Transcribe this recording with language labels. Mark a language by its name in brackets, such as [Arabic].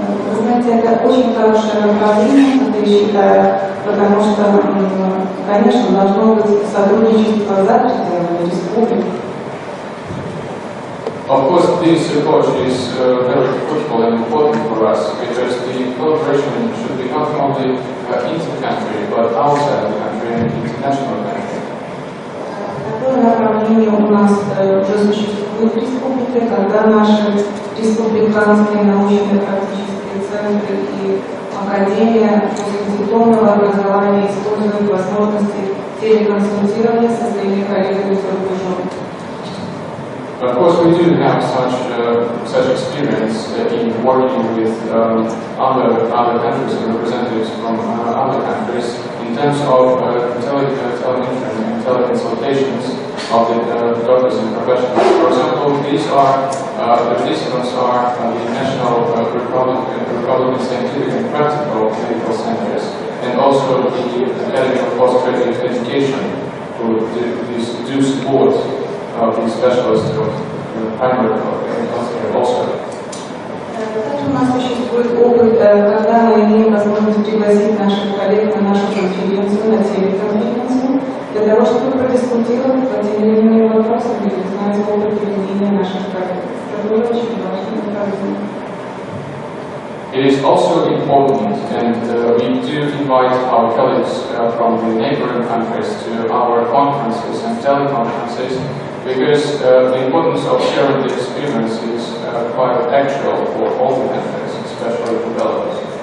[Russian] Вы знаете, это очень хорошее направление, это я считаю, потому что, конечно, должно быть сотрудничество за пределами республики. [English] Of course, this approach is very critical and important for us because the collaboration should be not only inter-country, but outside the country and international country. [Russian] Такое направление у нас уже существует в республике, когда наши республиканские научно-практические центры и академия постдипломного образования используют возможности телеконсультирования со своими коллегами за рубежом. [English] Of course, we do have such experience in working with other countries and representatives from other countries in terms of telementoring and teleconsultations of the doctors and professionals. For example, the participants are the National Republican Scientific and Practical Medical Centers and also the Academy of Postgraduate Education, who do support the specialists of primary healthcare also. [Russian] Также у нас существует опыт, когда мы имеем возможность пригласить наших коллег на нашу конференцию, на телеконференцию, для того, чтобы продискутировать по тем или иным вопросам и узнать опыт применения наших коллег. Это очень важно направление. [English] It is also important, and we do invite our colleagues from the neighboring countries to our conferences and teleconferences, because the importance of sharing the experience is quite actual for all the countries, especially developers.